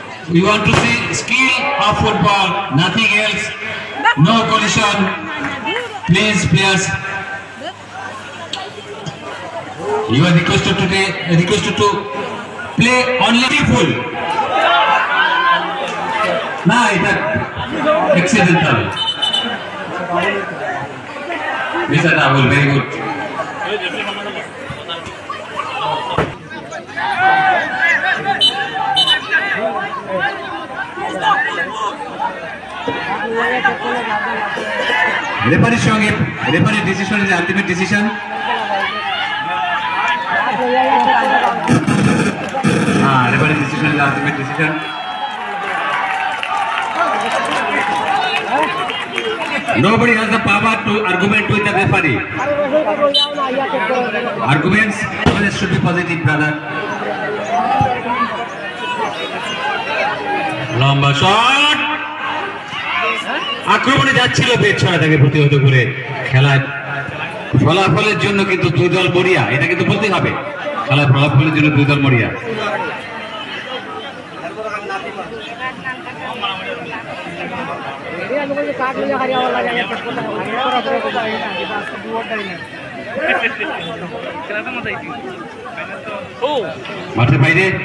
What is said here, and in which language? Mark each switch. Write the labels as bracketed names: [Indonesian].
[English] We want to see skill of football, nothing else, no collision. Please, players, you are requested to play only full. [Bangla] না এটা [English] accidental mister Rahul very good [Bangla] রেফারির সঙ্গে [English] রেফারির decision is ultimate decision রেফারির decision is ultimate decision Nobody has the power to argument with the referee. Arguments always should be positive, brother. [Bangla] লম্বা shot আক্রমণে যাচ্ছিল বেছড়া তাকে প্রতিহত করে খেলার ফলাফলের জন্য কিন্তু দুই দল মরিয়া এটা কিন্তু বলতে হবে খেলার ফলাফলের জন্য দুই দল মরিয়া মাঠের বাইরে